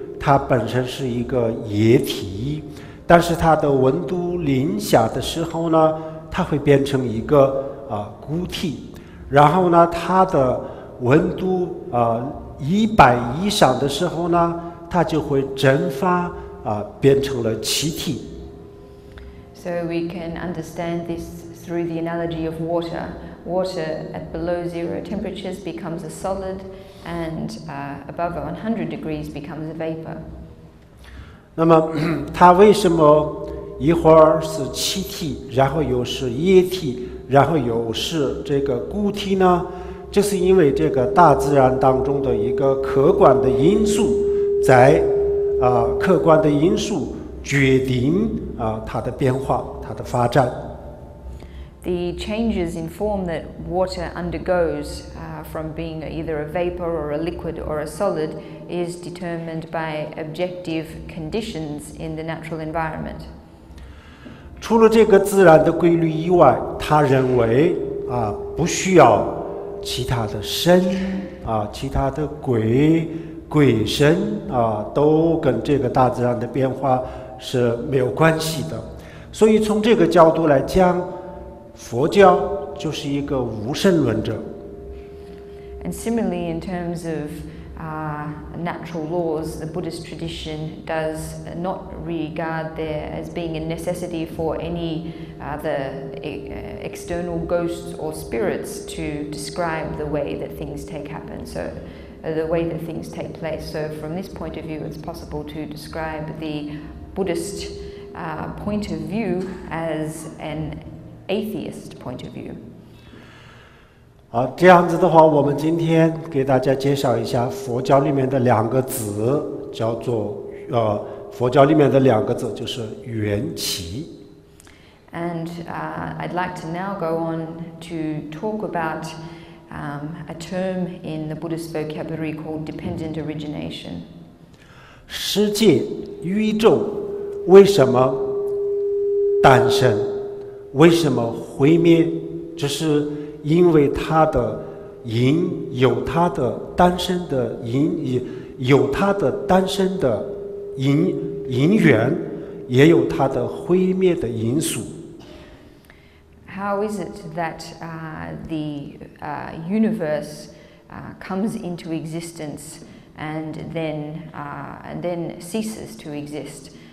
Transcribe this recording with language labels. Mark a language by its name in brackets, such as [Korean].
[Chinese] 它本身是一个液体，但是它的温度零下的时候呢，它会变成一个固体，然后呢，它的温度100以上的时候呢，它就会蒸发变成了气体。 [English] So we can understand this through the analogy of water. Water at below 0 temperatures becomes a solid, and above 100 degrees becomes a vapor. [Chinese] 那么，它为什么一会儿是气体，然后又是液体，然后又是这个固体呢？就是因为这个大自然当中的一个客观的因素，在客观的因素决定它的变化，它的发展。 [English] The changes in form that water undergoes from being either a vapor or a liquid or a solid is determined by objective conditions in the natural environment. [Chinese] 除了这个自然的规律以外，他认为不需要其他的神其他的鬼神都跟这个大自然的变化是没有关系的。所以从这个角度来讲，佛教就是一个无神论者。 [English] And similarly, in terms of natural laws, the Buddhist tradition does not regard there as being a necessity for any other external ghosts or spirits to describe the way that things happen. So, the way that things take place. So, from this point of view, it's possible to describe the Buddhist point of view as an atheist point of view. [Chinese] 这样子的话，我们今天给大家介绍一下佛教里面的两个字，叫做佛教里面的两个字就是缘起。 [English] And I'd like to now go on to talk about a term in the Buddhist vocabulary called dependent origination. [Chinese] 世界、宇宙为什么诞生？为什么毁灭？这是因为它的因有它的单身的因，有它的单身的因缘，也有它的毁灭的因素。 [English] How is it that the universe comes into existence and then ceases to exist?